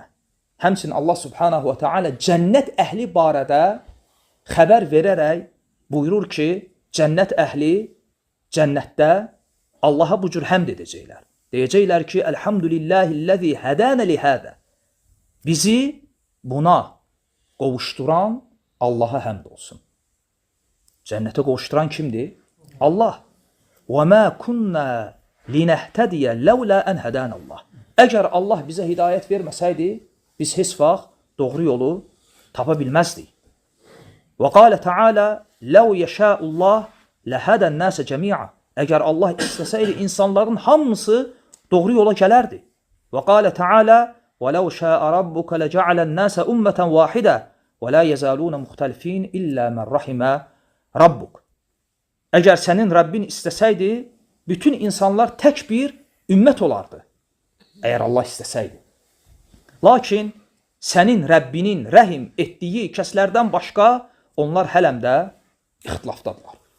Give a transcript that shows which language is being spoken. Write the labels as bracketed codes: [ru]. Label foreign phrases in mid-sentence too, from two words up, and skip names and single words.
[az] Həmçinin Allah subhanahu və teala cənnət əhli barədə xəbər verərək buyurur ki, cənnət əhli cənnətdə Allaha bu cür həmd edəcəklər. Deyəcəklər ki, [ar] الْحَمْدُ لِلَّهِ الَّذِي هَدَانَا لِهَذَا. [az] Bizi buna qovuşduran Allaha həmd olsun. Cənnətə qovuşduran kimdir? Allah. [ar] وَمَا كُنَّا لِنَهْتَدِيَ لَوْلَا أَنْ هَدَانَ اللّٰهِ. [az] Əgər Allah bizə hidayət verməsəydi, biz heç vaxt doğru yolu tapa bilməzdik. [ar] وَقَالَ تَعَالَى لَوْ يَشَاءُ اللّٰهِ لَهَدَى النَّاسَ جَمِيعًا. [az] Əgər Allah istəsəydi, insanların hamısı doğru yola gələrdi. [ar] وَقَالَ تَعَالَى وَلَوْ شَاءَ رَبُّكَ لَجَعَلَ النَّاسَ أُمَّةً وَاحِدًا وَلَا يَزَالُونَ مُخْتَلِفِينَ إِلَّا مَنْ رَحِمَ رَبُّكَ. [az] Əgər sənin Rəbbin istəsəydi, bütün insanlar tək bir ümmət olardı. Əgər Allah istəsəydi. Lakin sənin Rəbbinin rəhim etdiyi kəslərdən başqa onlar hələm də ixtilafdadılar.